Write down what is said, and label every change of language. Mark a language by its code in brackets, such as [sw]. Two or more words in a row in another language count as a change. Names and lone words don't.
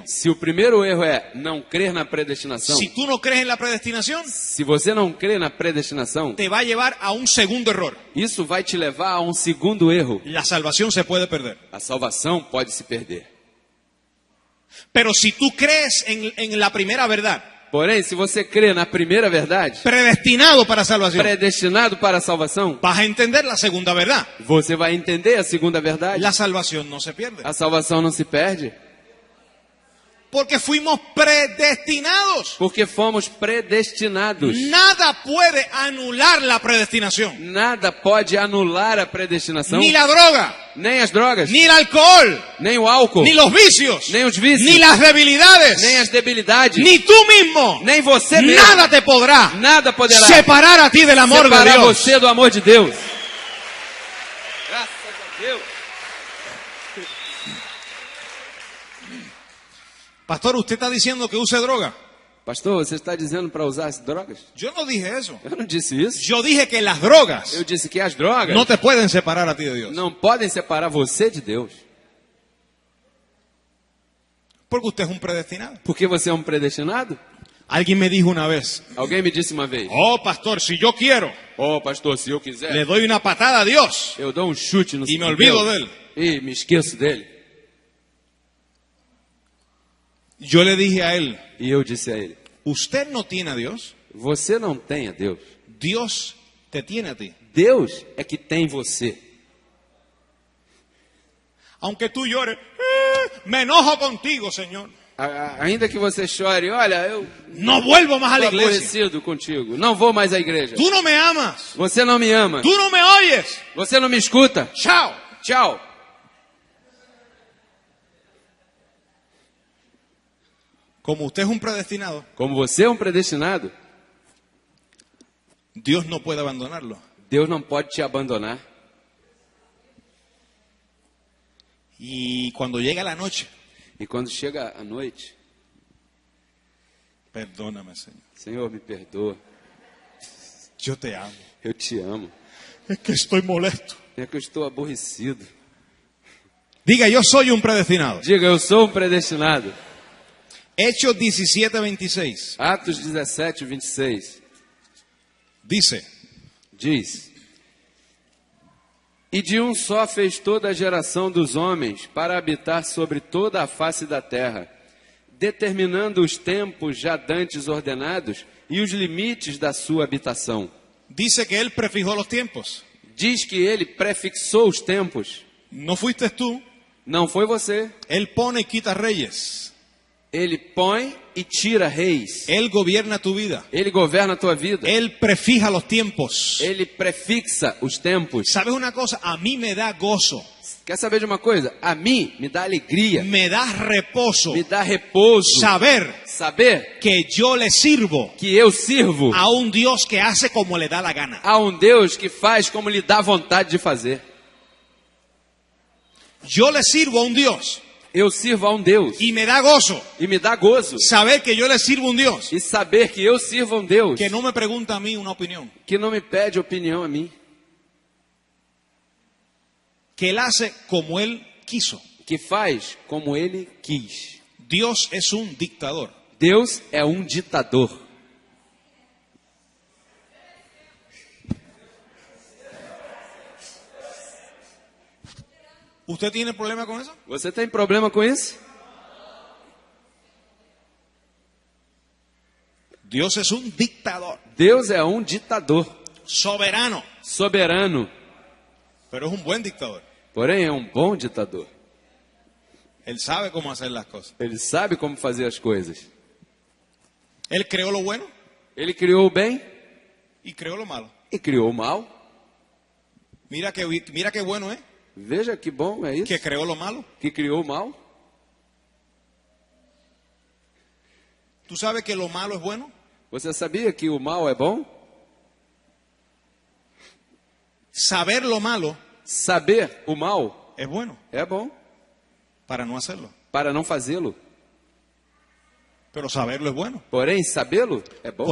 [pt] Se o primeiro erro é não crer na predestinação, [es] Si tú no crees en la predestinación, [pt] se você não crê na predestinação, [es] te va a llevar a un segundo error. [pt] isso vai te levar a um segundo erro. [es] La salvación se puede perder. [pt] A salvação pode se perder. [es] Pero si tú crees en la primera verdad, [pt] Porém, se você crê na primeira verdade, [es] predestinado para salvación, [pt] predestinado para a salvação, [es] vas a entender la segunda verdad. [pt] você vai entender a segunda verdade. [es] La salvación no se pierde. [pt] A salvação não se perde, [es] Porque fuimos predestinados. [pt] porque fomos predestinados. [es] Nada puede anular la predestinación. [pt] Nada pode anular a predestinação, [es] Ni la droga, [pt] nem as drogas, [es] ni el alcohol, [pt] nem o álcool, [es] ni los vicios, [pt] nem os vícios, [es] ni las debilidades, [pt] nem as debilidades, [es] ni tú mismo. [pt] nem você mesmo. [es] Nada te podrá [pt] Nada poderá [es] separar a ti del amor de [pt] separar [es] Dios. [pt] você do amor de Deus. Graças a Deus. [es] Pastor, usted está diciendo que use droga. [pt] Pastor, você está dizendo para usar as drogas? [es] Yo no dije eso. [pt] Eu não disse isso. [es] Yo dije que las drogas [pt] Eu disse que as drogas [es] no te pueden separar a ti de Dios. [pt] não podem separar você de Deus. [es] Porque usted es un predestinado. [pt] Porque você é um predestinado? [es] Alguien me dijo una vez, [pt] Alguém me disse uma vez: [es] oh pastor, si yo quiero, [pt] "Oh, pastor, se eu quiser, [es] le doy una patada a Dios [pt] eu dou um chute no [es] y me [pt] no [es] olvido [pt] Deus [es] de él. [pt] e me esqueço dele." [es] Yo le dije a él, [pt] E eu disse a ele: [es] usted no tiene a Dios, [pt] "Você não tem a Deus. [es] Dios te tiene a ti. [pt] Deus é que tem você. [es] Aunque tú llores, me enojo contigo, Señor. [pt] Ainda que você chore, olha, eu [es] No vuelvo más a la [pt] estou [es] iglesia. [pt] aborrecido contigo, não vou mais à igreja. [es] Tú no me amas, [pt] Você não me ama, [es] tú no me oyes. [pt] você não me escuta. [es] Chao. [pt] Tchau." [es] Como usted es un predestinado, [pt] Como você é um predestinado, [es] Dios no puede abandonarlo. [pt] Deus não pode te abandonar. [es] Y cuando llega la noche, [pt] E quando chega a noite, [es] perdóname, Señor, [pt] Senhor, me perdoa, [es] yo te amo. [pt] eu te amo. [es] Es que estoy molesto. [pt] É que eu estou aborrecido. [es] Diga, yo soy un predestinado. [pt] Diga, eu sou um predestinado. [es] Hechos 17:26 [pt] Atos 17, 26 [es] dice, [pt] diz: "E de um só fez toda a geração dos homens para habitar sobre toda a face da terra, determinando os tempos já dantes ordenados e os limites da sua habitação." [es] dice que Él prefijó los tiempos. [pt] Diz que ele prefixou os tempos. [es] No fuiste tú. [pt] Não foi você. [es] Él pone y quita reyes. [pt] Ele põe e tira reis. [es] Él gobierna tu vida. [pt] Ele governa a tua vida. [es] Él prefija los tiempos. [pt] Ele prefixa os tempos. [es] ¿Sabes una cosa? A mí me da gozo, [pt] Quer saber de uma coisa? A mim me dá alegria, [es] me da reposo [pt] me dá repouso [es] saber [pt] saber [es] que yo le sirvo [pt] que eu sirvo [es] a un Dios que hace como le da la gana. [pt] a um Deus que faz como lhe dá vontade de fazer. [es] Yo le sirvo a un Dios [pt] Eu sirvo a um Deus [es] y me da gozo [pt] e me dá gozo [es] saber que yo le sirvo a un Dios [pt] e saber que eu sirvo a um Deus [es] que no me pregunta a mí una opinión, [pt] que não me pede opinião a mim, [es] que Él hace como Él quiso. [pt] que faz como ele quis. [es] Dios es un dictador. [pt] Deus é um ditador. [es] ¿Usted tiene problema con eso? [pt] Você tem problema com isso? [es] Dios es un dictador, [pt] Deus é um ditador, [es] soberano, [pt] soberano, [es] pero es un buen dictador. [pt] porém é um bom ditador. [es] Él sabe cómo hacer las cosas. [pt] Ele sabe como fazer as coisas. [es] Él creó lo bueno [pt] Ele criou o bem [es] y creó lo malo. [pt] e criou o mal. [es] Mira qué bueno es [pt] Veja que bom é isso, [es] que creó lo malo. [pt] que criou o mal. [es] ¿Tú sabes que lo malo es bueno? [pt] Você sabia que o mal é bom? [es] Saber lo malo [pt] Saber o mal [es] es bueno [pt] é bom [es] para no hacerlo. [pt] para não fazê-lo. [es] Pero saberlo es bueno [pt] Porém, sabê-lo é bom